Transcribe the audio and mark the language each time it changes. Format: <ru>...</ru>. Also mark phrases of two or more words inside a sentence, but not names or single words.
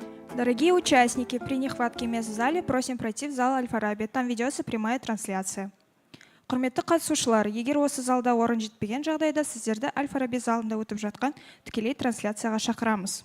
<ru>Дорогие участники, при нехватке мест в зале просим пройти в зал Аль-Фараби. Там ведется прямая трансляция.</ru> <kk>Құрметті қатысушылар, егер осы залда орын жетпеген жағдайда сіздерді Аль-Фараби залында өтіп жатқан тікелей трансляцияға шақырамыз.</kk>